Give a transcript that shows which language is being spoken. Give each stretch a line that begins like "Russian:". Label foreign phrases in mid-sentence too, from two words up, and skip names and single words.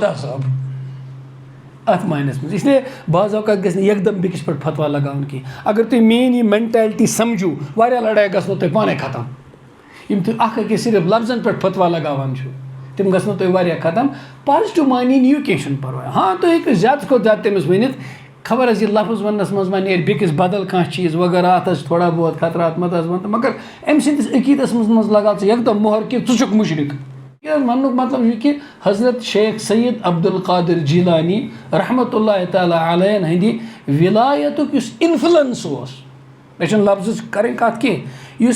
Kashmiri: خۄدا صٲب اتھ معنیس منٛز اسلیے بعض اوقات گژھِ نہٕ یکدم بیٚکِس پٮ۪ٹھ فتوا لگاوُن کینٛہہ اگر تُہۍ میٲنۍ یہِ مینٹیلٹی سمجھو واریاہ لڑٲے گژھنو تۄہہِ پانے ختم یِم تُہۍ اکھ أکِس صرف لفظن پٮ۪ٹھ فتوا لگاوان چھِو تِم گژھنو تۄہہِ واریاہ ختم پازٹِو معنی نِیِو کینٛہہ چھُنہٕ پرواے ہاں تُہۍ ہیٚکِو زیادٕ کھۄتہٕ زیادٕ تٔمِس ؤنِتھ خبر حظ یہِ لفظ وننس منٛز ما نیرِ بیٚکِس بدل کانٛہہ چیٖز وغیرہ اتھ حظ
Urdu: تھوڑا بہت
Kashmiri: خطرات مت حظ ون مگر أمۍ سٕنٛدِس عقیٖدس منٛز لگاو ژٕ یکدم مۄہر کہِ ژٕ چھُکھ مُشرِک وننُک مطلب چھُ کہِ حضرت شیخ سید عبدالقادر جیلانی رحمتہ اللہ تعالیٰ علیہن ہٕنٛدِ ولایتُک یُس انفلنس اوس مےٚ چھُنہٕ لفظٕچ کرٕنۍ کتھ کینٛہہ یُس